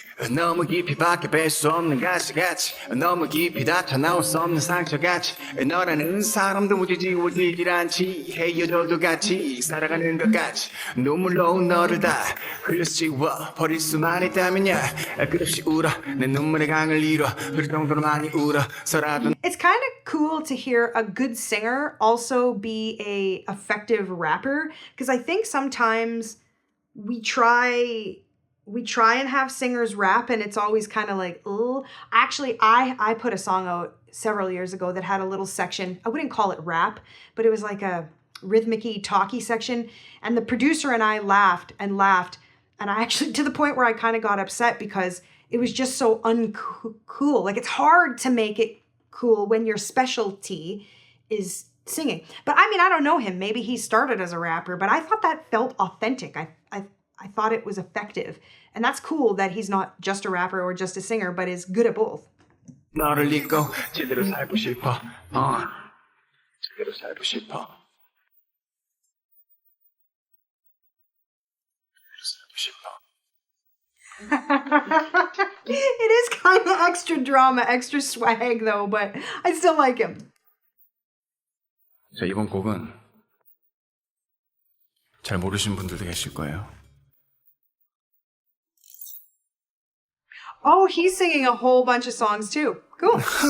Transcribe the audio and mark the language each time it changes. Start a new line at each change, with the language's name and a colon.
Korean: 너무 깊이 밖에 뺄 수 없는 가시같이 너무 깊이 닫혀 나올 수 없는 상처같이 너라는 사람도 무지 지워지질 않지 헤어져도 같이 살아가는 것 같이 눈물로 너를 다 흘려 씌워 버릴 수만 있다면야 끝없이 울어 내 눈물의 강을 이뤄 흐를 정도로 많이 울어서라도
English: It's kind of cool to hear a good singer also be a effective rapper, because I think sometimes we try and have singers rap and it's always kind of like, oh. Actually, I put a song out several years ago that had a little section. I wouldn't call it rap, but it was like a rhythmic-y, talky section. And the producer and I laughed and laughed. And I actually, to the point where I kind of got upset because it was just so uncool. Like, it's hard to make it cool when your specialty is singing. But I mean, I don't know him. Maybe he started as a rapper, but I thought that felt authentic. I thought it was effective. And that's cool that he's not just a rapper or just a singer, but is good at both.
Korean: 너를 잊고 제대로 살고 싶어 제대로 살고 싶어
English: It is kind of extra drama, extra swag though, but I still like him.
Korean: 자, 이번 곡은 잘 모르시는 분들도 계실 거예요.
English: Oh, he's singing a whole bunch of songs too. Cool.